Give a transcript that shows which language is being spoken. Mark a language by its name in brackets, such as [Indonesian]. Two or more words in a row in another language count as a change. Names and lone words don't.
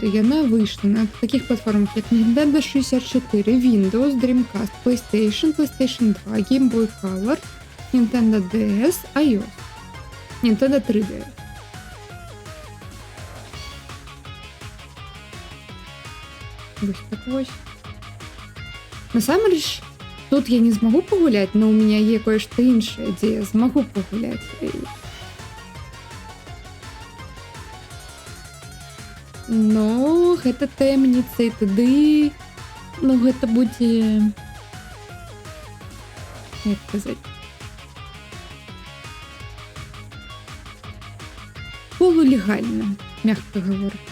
[Belarusian] Яна выйшла на такіх платформах, як Nintendo 64, Windows, Dreamcast, PlayStation, PlayStation 2, Game Boy Color, Nintendo DS, iOS, Nintendo 3DS. Вось так вось. Насамрэч, тут я не змагу пагуляць, но [Russian] у меня [Belarusian] є кое-што іншае, дзе я змагу пагуляць. Но гэта таямніца, і тады, ну, гэта будзе, як казаць, полулегальна, мягка гаворачы.